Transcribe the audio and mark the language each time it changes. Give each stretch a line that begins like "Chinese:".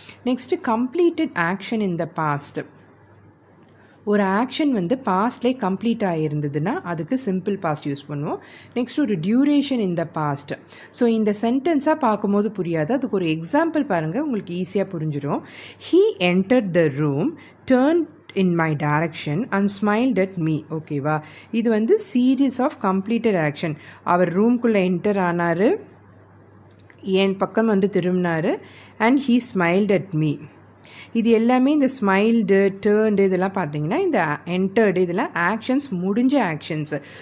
Tamil: Next completed action in the past. ஒரு action வந்து பாஸ்ட்லேயே complete ஆகிருந்ததுன்னா அதுக்கு சிம்பிள் பாஸ்ட் யூஸ் பண்ணுவோம். நெக்ஸ்ட் ஒரு duration in the past. So இந்த சென்டென்ஸாக பார்க்கும்போது புரியாது, அதுக்கு ஒரு எக்ஸாம்பிள் பாருங்கள், உங்களுக்கு ஈஸியாக புரிஞ்சிடும்.
English: He entered the room, turn in my direction and smiled at me.
Tamil: ஓகேவா? இது வந்து சீரீஸ் ஆஃப் கம்ப்ளீட்டட் ஆக்ஷன். அவர் ரூம்குள்ளே என்டர் ஆனார், என் பக்கம் வந்து திரும்பினார்,
English: And he smiled at me.
Tamil: இது எல்லாமே இந்த ஸ்மைல்டு, டேர்ன்டு இதெல்லாம் பார்த்தீங்கன்னா இந்த என்டர்டு இதெல்லாம் ஆக்ஷன்ஸ், முடிஞ்ச ஆக்ஷன்ஸு.